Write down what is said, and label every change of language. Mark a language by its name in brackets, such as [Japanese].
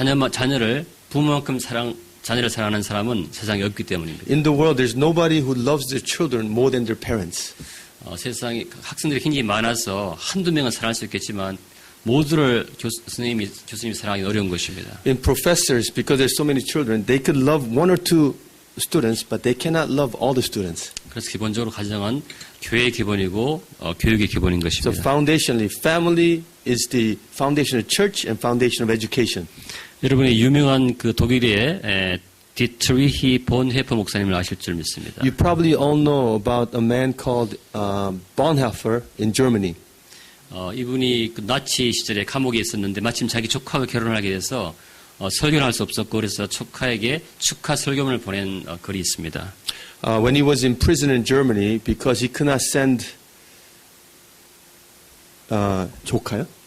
[Korean] 자녀를 부모만큼 자녀를 사랑하는 사람은 세상에 없기 때문입니다. [English] In the world, there's nobody who loves their children more than their parents. [Korean] 세상에 학생들이 굉장히 많아서 한두 명은 사랑할 수 있겠지만 모두를 교수님이 사랑하기 어려운 것입니다. [English] In professors, because there's so many children, they could love one or two students, but they cannot love all the students. [Korean] 그래서 기본적으로 가정은 교회의 기본이고 교육의 기본인 [English] So [Korean] 것입니다. [English] foundationally, family is the foundation of church and foundation of education. [Korean] 여러분이 유명한 그 독일의 디트리히 본헤퍼 목사님을 아실 줄 믿습니다. [English] You probably all know about a man called Bonhoeffer in Germany. [Korean] 이분이 그 나치 시절에 감옥에 있었는데 마침 자기 조카와 결혼하게 돼서 설교를 할 수 없었고 그래서 조카에게 축하 설교문을 보낸 글이 있습니다. [English] When he was in prison in Germany, because he could not send [Korean] 조카요?